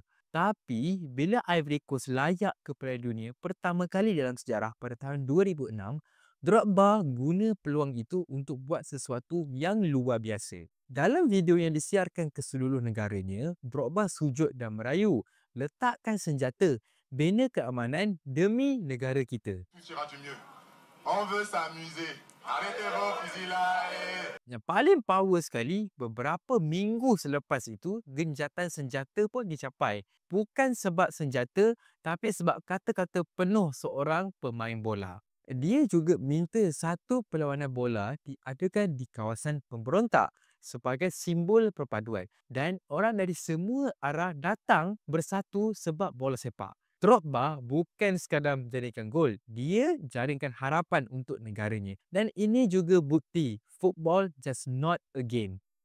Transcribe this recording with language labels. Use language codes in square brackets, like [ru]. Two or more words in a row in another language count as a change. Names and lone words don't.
[ms] Tapi, bila Ivory Coast layak ke Piala Dunia pertama kali dalam sejarah pada tahun 2006, Drogba guna peluang itu untuk buat sesuatu yang luar biasa. Dalam video yang disiarkan ke seluruh negaranya, Drogba sujud dan merayu, "Letakkan senjata, bina keamanan demi negara kita." [fr] Tout ira du mieux. On veut s'amuser. Arrêtez vos fusils là. [ms] Yang paling power sekali, beberapa minggu selepas itu, genjatan senjata pun dicapai. Bukan sebab senjata, tapi sebab kata-kata penuh seorang pemain bola. Dia juga minta satu perlawanan bola diadakan di kawasan pemberontak sebagai simbol perpaduan. Dan orang dari semua arah datang bersatu sebab bola sepak. Drogba bukan sekadar menjadikan gol, dia jaringkan harapan untuk negaranya. Dan ini juga bukti [en] football just not a game.